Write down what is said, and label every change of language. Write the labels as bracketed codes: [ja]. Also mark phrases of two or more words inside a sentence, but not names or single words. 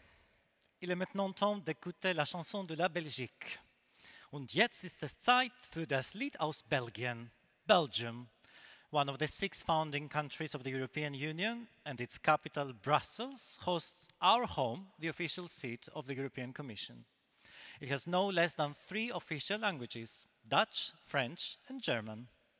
[fr] Il est maintenant temps d'écouter la chanson de la Belgique. [de] Und jetzt ist es Zeit für das Lied aus Belgien, [en] Belgium, one of the 6 founding countries of the European Union, and its capital, Brussels, hosts our home, the official seat of the European Commission. It has no less than 3 official languages, Dutch, French, and German.